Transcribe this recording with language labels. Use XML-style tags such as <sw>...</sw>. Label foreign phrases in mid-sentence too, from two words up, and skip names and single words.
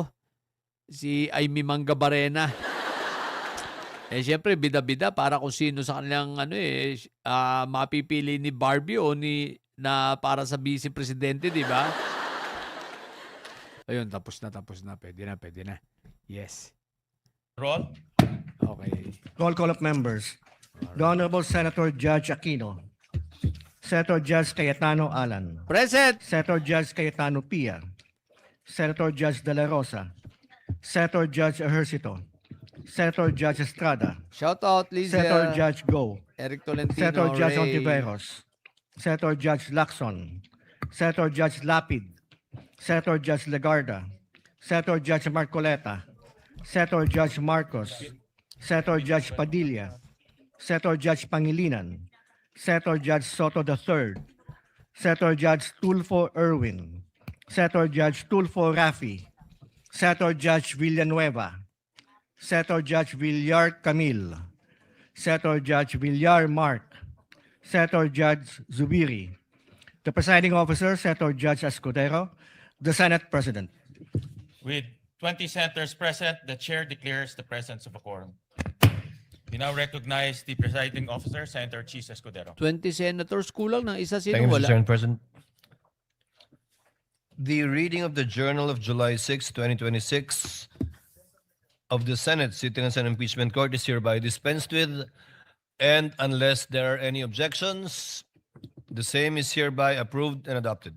<tl>Si Amy Mangabarena. Eh, syempre, bida-bida para kung sino sa kanilang mapipili ni Barbie o na para sa vice presidente, di ba? Ayun, tapos na. Pwede na.</tl> <en>Yes. Roll. Okay. Roll call of members. The Honorable Senator Judge Aquino. Senator Judge Cayetano Alan. Present! Senator Judge Cayetano Pia. Senator Judge De La Rosa. Senator Judge Ejercito. Senator Judge Estrada. Shout out, Liza. Senator Judge Go. Eric Tolentino. Senator Judge Ray. Ontiveros. Senator Judge Lacson. Senator Judge Lapid. Senator Judge Legarda. Senator Judge Marcoleta. Senator Judge Marcos. Senator Judge Padilla. Senator Judge Pangilinan. Senator Judge Soto III. Senator Judge Tulfo Erwin. Senator Judge Tulfo Rafi. Senator Judge Villanueva. Senator Judge Villar Camille. Senator Judge Villar Mark. Senator Judge Zubiri. The presiding officer, Senator Judge Escudero. The Senate President. With 20 senators present, the chair declares the presence of a quorum. We now recognize the presiding officer, Senator Chis Escudero.</en> <tl>20 senators, kulang ng isa. Sino</tl> <en>Thank you, Mr.</en> <tl>wala?</tl> <en>Chairman President. The reading of the Journal of July 6, 2026 of the Senate sitting as an impeachment court is hereby dispensed with, and unless there are any objections, the same is hereby approved and adopted.</en>